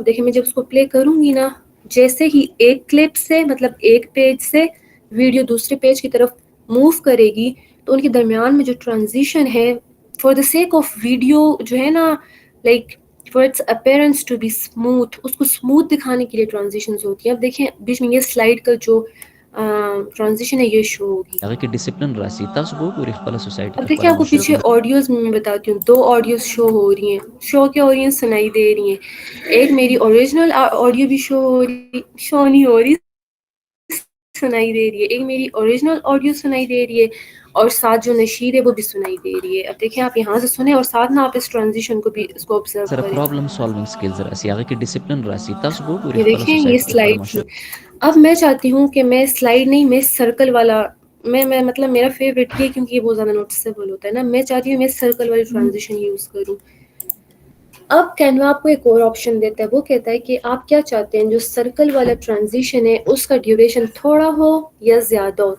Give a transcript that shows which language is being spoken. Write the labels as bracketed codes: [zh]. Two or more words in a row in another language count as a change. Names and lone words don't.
[ur] دیکھیں میں جب اس کو پلے کروں گی نا, جیسے ہی ایک کلپ سے مطلب ایک پیج سے ویڈیو دوسرے پیج کی طرف موو کرے گی تو ان کے درمیان میں جو ٹرانزیشن ہے, [en] for the sake of video [ur] جو ہے نا, [en] like for its appearance to be smooth, [ur] اس کو اسموتھ دکھانے کے لیے ٹرانزیشنز ہوتی ہیں. اب دیکھیں بیچ میں یہ سلائڈ کا جو ٹرانزیشن ہے یہ شو ہوگی. [ps] هغه کې ډیسپلین راسي تاسو به وګورئ خپل سوسایټي [ur] اب [ps] کې [ur] دیکھیں [ps] خپل [ur] آپ کو پیچھے [ps] مشر [ur] آڈیوز میں بتاتی ہوں, 2 آڈیوز شو ہو رہی ہیں. شو کیا ہو رہی ہیں, سنائی دے رہی ہیں. ایک میری اوریجنل آڈیو بھی شو نہیں ہو رہی, سنائی دے رہی ہے. ایک میری اوریجنل آڈیو سنائی دے رہی ہے اور ساتھ جو نشید ہے وہ بھی سنائی دے رہی ہے. اب دیکھیں آپ یہاں سے سنیں اور ساتھ نہ آپ اس ٹرانزیشن کو بھی اس کو آبزرو [ps] سره [ur] کریں. [en] problem solving skills [ps] راسي هغه کې ډیسپلین راسي تاسو به وګورئ [ur] یہ [ps] خپل [ur] دیکھیں یہ [ps] سوسایټي کې خپل [ur] سلائڈ تھی. [ps] مشر [ur] اب میں چاہتی ہوں کہ میں سلائڈ نہیں, میں سرکل والا, میں مطلب میرا فیوریٹ یہ کیونکہ یہ بہت زیادہ نوٹسیبل ہوتا ہے نا, میں چاہتی ہوں میں سرکل والی ٹرانزیشن یوز کروں. اب کینوا آپ کو ایک اور آپشن دیتا ہے, وہ کہتا ہے کہ آپ کیا چاہتے ہیں, جو سرکل والا ٹرانزیشن ہے اس کا ڈیوریشن تھوڑا ہو یا زیادہ ہو.